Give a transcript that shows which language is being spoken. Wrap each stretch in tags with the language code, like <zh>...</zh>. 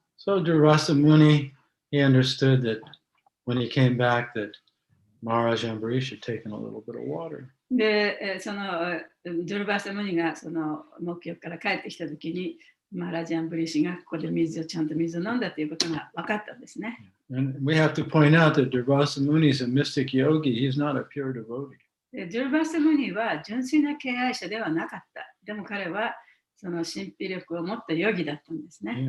<en>So Durvasa Muni, he understood that when he came back that Maharaj Ambarish had taken a little bit of water.</en> <ja>で、そのドゥルバーサムニがその目標から帰ってきたときに、マハラジャンブリシがここでちゃんと水を飲んだということが分かったんですね。</ja> <en>And we have to point out that Durvasa Muni is a mystic yogi. He's not a pure devotee.</en> <ja>でドゥルバーサムニは純粋な敬愛者ではなかった。でも彼はその神秘力を持ったヨギだったんですね。</ja>